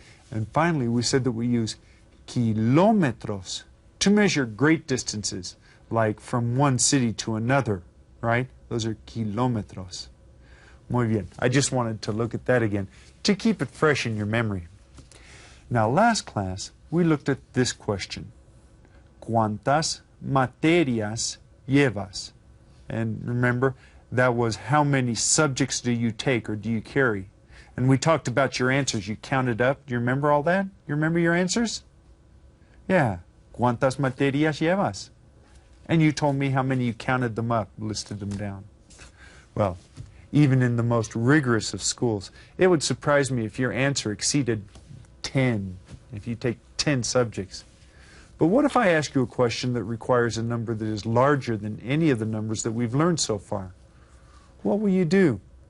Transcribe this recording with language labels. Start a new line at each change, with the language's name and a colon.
English: And finally, we said that we use kilometros to measure great distances, like from one city to another, right? Those are kilometros.
Spanish: Muy bien.
English: I just wanted to look at that again to keep it fresh in your memory. Now, last class, we looked at this question.
Spanish: ¿Cuántas materias llevas?
English: And remember, that was how many subjects do you take or do you carry? And we talked about your answers. You counted up. Do you remember all that? You remember your answers? Yeah.
Spanish: ¿Cuántas materias llevas?
English: And you told me how many you counted them up, listed them down. Well, even in the most rigorous of schools, it would surprise me if your answer exceeded 10, if you take 10 subjects. But what if I ask you a question that requires a number that is larger than any of the numbers that we've learned so far? What will you do?